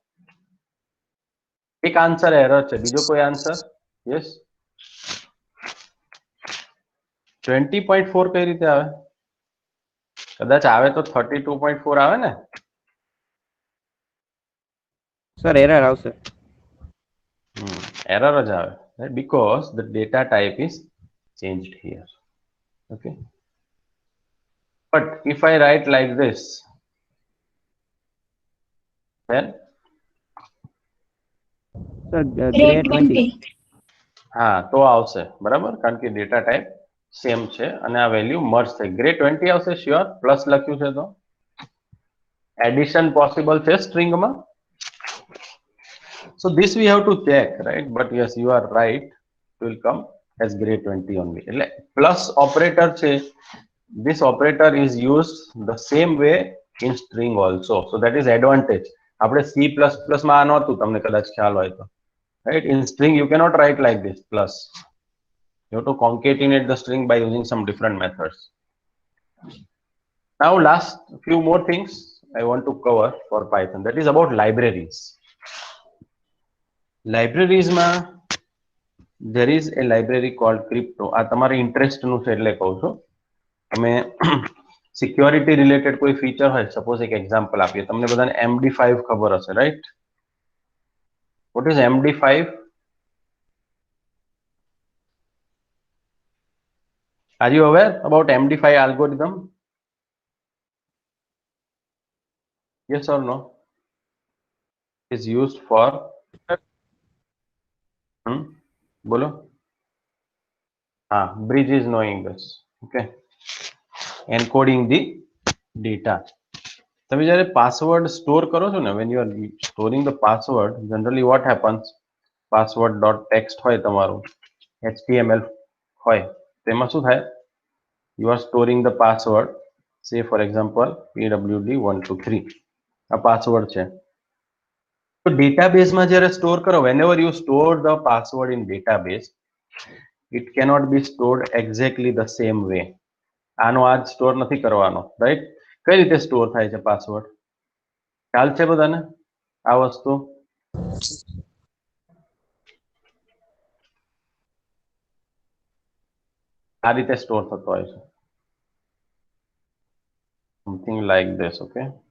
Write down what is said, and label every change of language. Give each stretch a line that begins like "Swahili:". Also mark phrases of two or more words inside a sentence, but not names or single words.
Gujarati: એક
English: answer error
Gujarati: છે, બીજો કોઈ આન્સર? યસ. 20.4 કઈ રીતે આવે? કદાચ આવે તો 32.4 આવે ને? સર એરર આવશે. Error જ આવે,
English: right? Because the data type is changed here. Okay. But if I write like this, then
Gujarati: સર ગ્રે ગ્રે 20. 20. હા તો આવશે, બરાબર, કારણ કે
English: data type same
Gujarati: છે અને આ વેલ્યુ મર્જ થઈ. ગ્રે 20 આવશે શ્યોર, પ્લસ લખ્યું છે તો
English: addition possible
Gujarati: છે સ્ટ્રિંગમાં.
English: So this we have to check, right? But yes, you are right. It will come as grade 20 only.
Gujarati: એટલે
English: plus operator
Gujarati: છે.
English: This operator is used the same way in string also. So that is advantage.
Gujarati: આપણે C++ માં આ નહોતું, તમને કદાચ ખ્યાલ હોય તો,
English: right? In string you cannot write like this plus. You have to concatenate the string by using some different methods. Now last few more things I want to cover for Python. That is about libraries. Libraries માં there is a library called crypto.
Gujarati: આ તમારી ઇન્ટરેસ્ટ નું છે એટલે કહું છું. તમે
English: security related
Gujarati: કોઈ ફીચર હોય, સપોઝ એક એક્ઝામ્પલ આપીએ, તમને બધાને MD5 ખબર હશે, રાઈટ?
English: What is MD5? Are you aware about MD5 algorithm? Yes or no? It is used for બોલો. Bridge is knowing this. Okay. Encoding the data.
Gujarati: તમે જ્યારે પાસવર્ડ સ્ટોર કરો છો ને,
English: when you are storing the password, generally what happens?
Gujarati: Password.txt હોય તમારું, HTML હોય, તેમાં શું થાય?
English: You are storing the password, say for example pwd123.
Gujarati: આ પાસવર્ડ છે. તો ડેટાબેઝમાં જ્યારે સ્ટોર કરો,
English: whenever you store the password in database, it cannot be stored exactly the same way.
Gujarati: આનો આ સ્ટોર નથી કરવાનો, રાઈટ? કઈ રીતે સ્ટોર થાય છે પાસવર્ડ? ખ્યાલ છે બધાને આ વસ્તુ? આ રીતે સ્ટોર થતો હોય છે,
English: something like this. Okay.